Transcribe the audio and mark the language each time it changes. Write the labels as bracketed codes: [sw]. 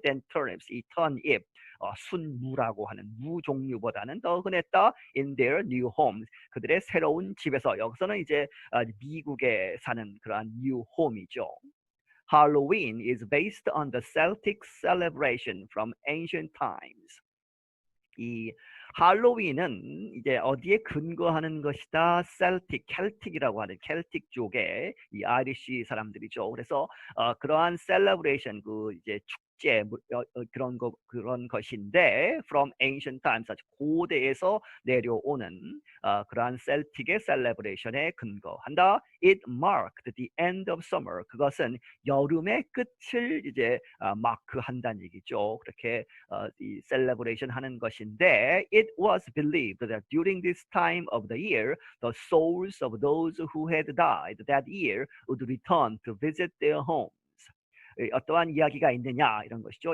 [en] than turnips, [ko] 이 turnip, 순무라고 하는 무 종류보다는 더 흔했다. [en] in their new homes, [ko] 그들의 새로운 집에서. 여기서는 이제 미국에 사는 그러한 new home이죠. [en] Halloween is based on the Celtic celebration from ancient times. [ko] 이 할로윈은 이제 어디에 근거하는 것이다? 켈틱이라고 하는 켈틱 쪽의 이 아이리시 사람들이죠. 그래서 그러한 셀러브레이션, 그 이제 축제 그런 것인데 [en] from ancient times, [ko] 아주 고대에서 내려오는 그러한 셀틱의 셀러브레이션에 근거한다. [en] It marked the end of summer. [ko] 그것은 여름의 끝을 이제 마크한다는 얘기죠. 그렇게 이 셀러브레이션 하는 것인데 [en] it was believed that during this time of the year the souls of those who had died that year would return to visit their homes. [ko] 어떠한 이야기가 있느냐 이런 것이죠.